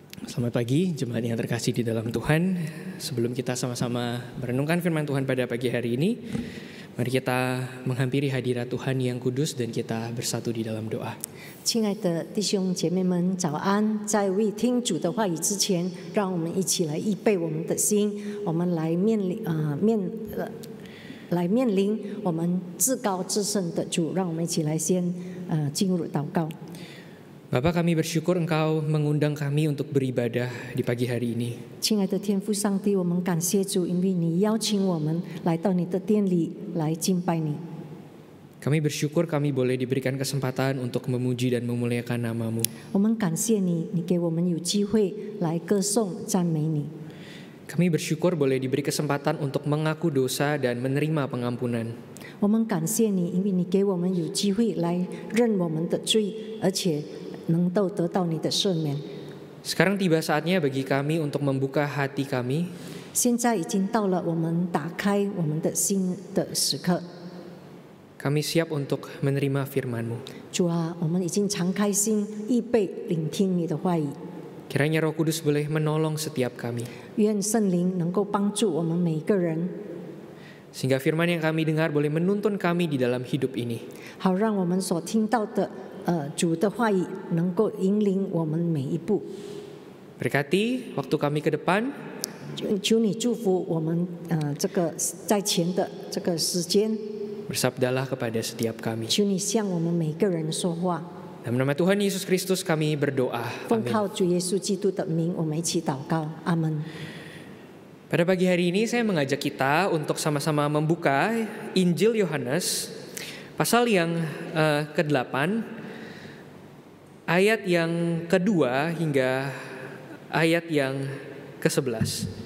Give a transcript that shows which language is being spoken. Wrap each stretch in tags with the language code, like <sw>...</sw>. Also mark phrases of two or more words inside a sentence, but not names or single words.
<id>Selamat pagi, jemaat yang terkasih di dalam Tuhan. Sebelum kita sama-sama merenungkan firman Tuhan pada pagi hari ini, mari kita menghampiri hadirat Tuhan yang kudus dan kita bersatu di dalam doa.</id> <zh>亲爱的弟兄姐妹们，早安！在未听主的话语之前，让我们一起来预备我们的心，我们来面临我们至高至圣的主。让我们一起来先进入祷告。</zh> <id>Bapa, kami bersyukur Engkau mengundang kami untuk beribadah di pagi hari ini.</id> <zh>亲爱的天父上帝，我们感谢主，因为你邀请我们来到你的殿里来敬拜你。</zh> <id>Kami bersyukur kami boleh diberikan kesempatan untuk memuji dan memuliakan nama-Mu.</id> <zh>我们感谢你，你给我们有机会来歌颂赞美你。</zh> <id>Kami bersyukur boleh diberi kesempatan untuk mengaku dosa dan menerima pengampunan.</id> <zh>我们感谢你，因为你给我们有机会来认我们的罪，而且能够得到你的赦免。</zh> <id>Sekarang tiba saatnya bagi kami untuk membuka hati kami.</id> <zh>现在已经到了我们打开我们的心的时刻。</zh> <id>Kami siap untuk menerima firman-Mu.</id> <zh>主啊，我们已经敞开心，预备聆听你的话语。</zh> <id>Kiranya Roh Kudus boleh menolong setiap kami.</id> <zh>愿圣灵能够帮助我们每一个人，</zh> <id>Sehingga firman yang kami dengar boleh menuntun kami di dalam hidup ini.</id> <zh>好让我们所听到的主的话语能够引领我们每一步。</zh> <id>Berkati waktu kami ke depan.</id> <zh>求你祝福我们这个在前的这个时间，</zh> <id>Bersabdalah kepada setiap kami.</id> <zh>求你向我们每个人说话。</zh> <id>Dalam nama Tuhan Yesus Kristus kami berdoa.</id> <zh>奉</zh> <id>Amin.</id> <zh>靠主耶稣基督的名，我们一起祷告，阿门。</zh> <id>Pada pagi hari ini saya mengajak kita untuk sama-sama membuka Injil Yohanes pasal yang ke-8 ayat yang kedua hingga ayat yang ke-11.</id>